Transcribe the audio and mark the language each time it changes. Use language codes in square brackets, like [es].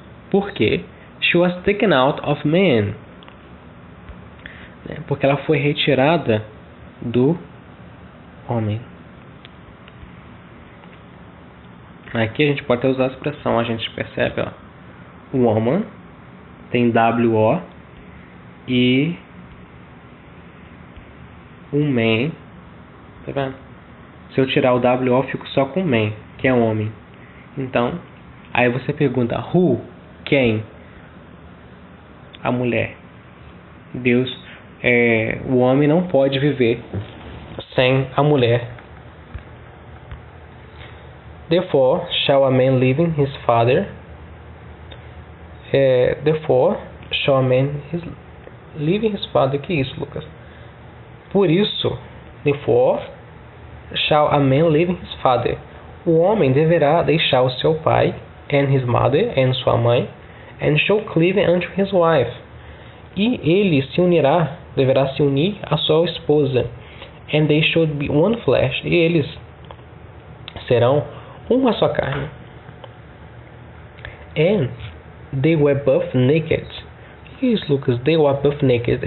[pt] Porque [en] she was taken out of man. [pt] Porque ela foi retirada do homem. Aqui a gente pode até usar a expressão, a gente percebe, ó, woman tem W-O e o man, tá vendo? Se eu tirar o W-O, eu fico só com man, que é homem. Então, aí você pergunta, who? Quem? A mulher. Deus, o homem não pode viver sem a mulher. [en] Therefore, shall a man leave his father? Therefore, shall a man leave his father? [pt] Que isso, Lucas? Por isso, [en] therefore, shall a man leave his father? [pt] O homem deverá deixar o seu pai, [en] and his mother, and [pt] sua mãe, [en] and shall cleave unto his wife. [pt] E ele deverá se unir à sua esposa, [en] and they should be one flesh. [pt] E eles serão uma só carne. [en] And they were both naked. [pt] Isso, Lucas, [en] they were both naked.